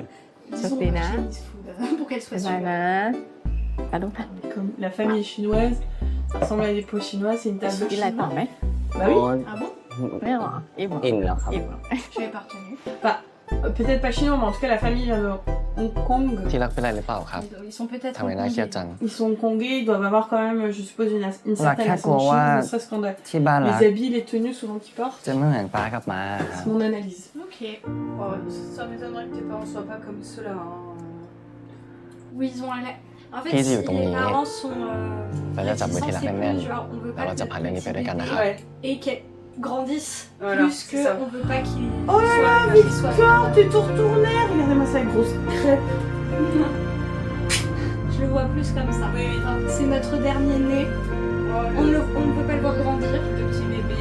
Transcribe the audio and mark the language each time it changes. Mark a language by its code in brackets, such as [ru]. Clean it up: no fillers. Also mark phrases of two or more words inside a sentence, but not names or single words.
[th] โชคดีนะ [fr] Pour qu'elle [th] บ๊าย [fr] soit [th] บาย [fr] sûre. [th] นะไปลูกนะ [fr] Comme la famille chinoise, ça ressemble à des pots chinois, c'est une table [th] กินอะไรต่อ [fr] chinoise. [th] ไหม [fr] Bah oui. Ah bon? [th] ไม่หรออิ่มเหรอ อินแล้วครับ อิ่มเหรอ [fr] Je n'avais pas retenu. Bah, peut-être pas chinois, mais en tout cas, la famille vient de Hong Kong. [th] ที่รักเป็นไรหรือเปล่าครับ [fr] Ils sont peut-être. [th] ทำไมน่าเครียดจัง [fr] Ils sont hongkongais, ils doivent avoir quand même, je suppose, une La certaine claque au ascension, roi. ne serait-ce qu'en [th] ที่บ้านรัก [fr] les habits, les tenues souvent qu'ils portent. [th] จะไม่เหมือนป้ากับม้าครับ [fr] C'est mon analyse. Ok. Oh, ça m'étonnerait que tes parents soient pas comme ceux-là. Hein. Oui, ils ont un. En fait, Qui si dit autant les nier. parents sont. [th] เราจะจับมือที่รัก [fr] c'est [th] แน่น [fr] plus genre, on veut [th] ๆแล้ว [fr] pas [th] เราจะ [fr] que [th] ผ่านเรื่องนี้ไปด้วยกันนะครับ [fr] Ouais. et qu'elles grandissent Voilà, plus c'est que ça. on veut pas qu'ils Oh là là, qu'ils soient. Victor, t'es tout retourné. Regardez-moi ça, grosse crêpe. Je le vois plus comme ça. Enfin, c'est notre dernier né. On ne peut pas le voir grandir. De petits bébés.